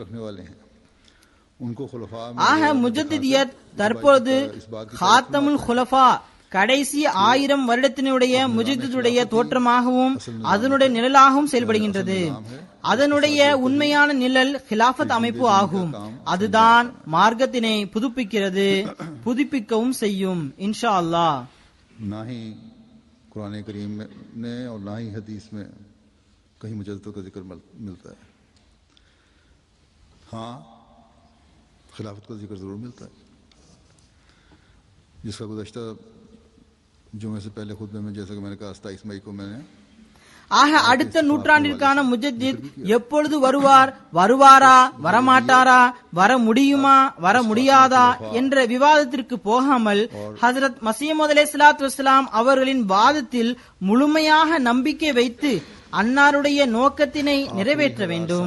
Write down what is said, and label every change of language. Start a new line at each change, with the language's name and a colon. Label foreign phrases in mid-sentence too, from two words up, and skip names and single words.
Tamil: ஆக முஜத்திதியத் தற்போது
Arabic: خاتم الخلفاء
Tamil: கடைசி 1000 வருடத்தினுடைய முஜத்திதுடைய தோற்றமாகவும் அதனுடைய நிழலாகவும் செயல்படுகின்றது. அதனுடைய உண்மையான நிழல் ஹிலாஃபத் அமைப்பு ஆகும். அதுதான் மார்க்கத்தினை புதுப்பிக்கிறது, புதுப்பிக்கவும் செய்யும்
Arabic: إن شاء الله.
Hindi: ना ही कुरान करीम में और ना ही हदीस में कहीं मुजद्दिद का जिक्र मिलता है. हाँ, खिलाफत का जिक्र जरूर मिलता है, जिसका गुज़श्ता जुमे से पहले खुतबे में जैसा कि मैंने कहा 27 मई को मैंने.
Tamil: ஆக அடுத்த நூற்றாண்டிற்கான முஜத்தித் எப்பொழுது வருவாரா, வரமாட்டாரா, வர முடியுமா, வர முடியாதா என்ற விவாதத்திற்கு போகாமல் ஹஜ்ரத் மஸீஹ் மவ்ஊத்
Arabic: عليه الصلاة والسلام
Tamil: அவர்களின் வாதத்தில் முழுமையாக நம்பிக்கை வைத்து அன்னாருடைய நோக்கத்தினை நிறைவேற்ற வேண்டும்.